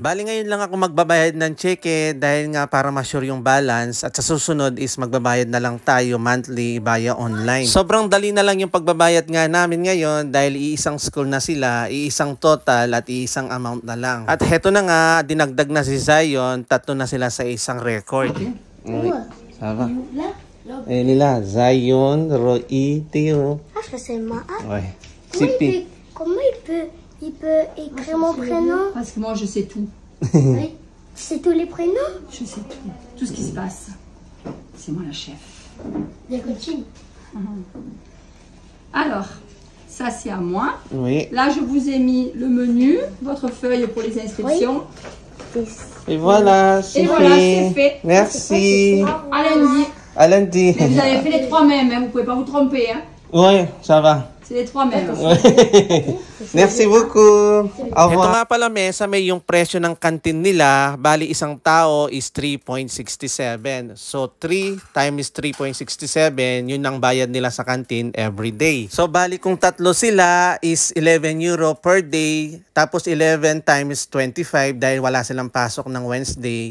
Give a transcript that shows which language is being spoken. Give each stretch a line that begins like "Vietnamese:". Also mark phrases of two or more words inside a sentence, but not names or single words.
Filipino: Bali ngayon lang ako magbabayad ng cheque dahil nga para ma-sure yung balance at sa susunod is magbabayad na lang tayo
English: monthly via online.
Filipino: Sobrang dali na lang yung pagbabayad nga namin ngayon dahil iisang school na sila, iisang total at iisang amount na lang. At heto na nga, dinagdag na si Zion, 3 na sila sa isang record.
French: Où? Ça va? Là? Lila, Zion, Roy, Théo. Ah, je crois que c'est ma. Ouais. Comment il peut écrire mon prénom? Parce que moi, je sais tout. Oui. Tu sais tous les prénoms? Je sais tout. Tout ce qui se passe. C'est moi la chef. Bien continue. Alors, ça c'est à moi. Oui. Là, je vous ai mis le menu, votre feuille pour les inscriptions. Et voilà, c'est fait. C'est fait. Merci. À lundi. À lundi. Mais vous avez fait les 3 mêmes, hein. Vous pouvez pas vous tromper. Hein. Oui, ça va. C'est les 3 mêmes. Merci beaucoup.
Filipino: Ito nga pala, Mesa, may yung presyo ng kantin nila. Bali, isang tao is 3.67. So, 3 times 3.67, yun ang bayad nila sa kantin
English: every day.
Filipino: So, bali, kung tatlo sila is 11
English: euro per day.
Filipino: Tapos, 11 times 25 dahil wala silang pasok ng Wednesday.